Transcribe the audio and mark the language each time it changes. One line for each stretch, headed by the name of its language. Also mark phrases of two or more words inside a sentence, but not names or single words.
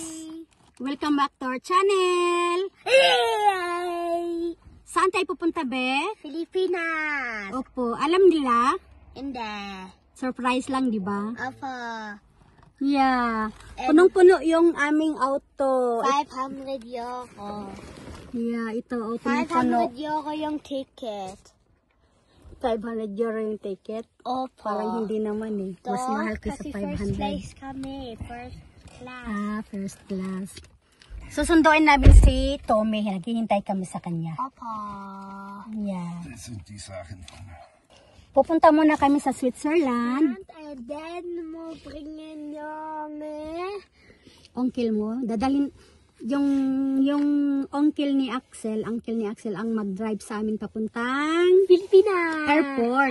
English: Welcome back to our channel!
Filipino: Saan tayo pupunta, be? Pilipinas! Opo, alam nila? Hindi. Surprise lang, di ba? Opo. Yeah. Punong-puno yung aming auto. 500 euro. Yeah, ito. Oh, punong-puno. 500 euro yung ticket. 500 euro yung ticket. Opo. Parang hindi naman eh. Mas mahal ka sa Kasi 500.
English: first place
Filipino: kami.
English: First class.
Filipino: Ah,
English: first class.
Filipino: Susunduin namin si Tommy. Naghihintay kami sa kanya. Opo. Yeah.
German: Das sind die Sachen von mir.
Filipino: Pupunta muna kami sa Switzerland.
English: And then
Filipino: mo bringen yung Uncle mo. Dadalhin yung uncle ni Axel ang mag-drive sa amin papuntang Pilipinas. airport.